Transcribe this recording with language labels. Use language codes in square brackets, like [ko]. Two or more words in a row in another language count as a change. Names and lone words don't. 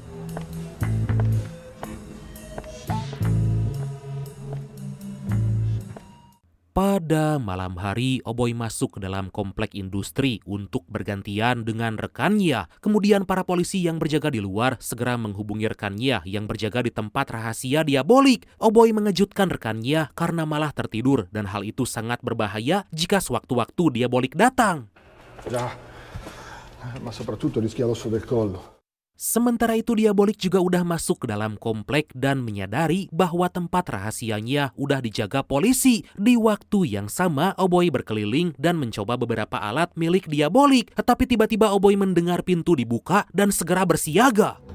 [id] Pada malam hari, Oboy masuk ke dalam komplek industri untuk bergantian dengan rekannya. Kemudian para polisi yang berjaga di luar segera menghubungi rekannya yang berjaga di tempat rahasia Diabolik. Oboy mengejutkan rekannya karena malah tertidur dan hal itu sangat berbahaya jika sewaktu-waktu Diabolik datang. [it] Ya, ma soprattutto rischia l'osso del collo. [id] Sementara itu Diabolik juga udah masuk ke dalam komplek dan menyadari bahwa tempat rahasianya udah dijaga polisi. Di waktu yang sama Oboy berkeliling dan mencoba beberapa alat milik Diabolik. Tetapi tiba-tiba Oboy mendengar pintu dibuka dan segera bersiaga.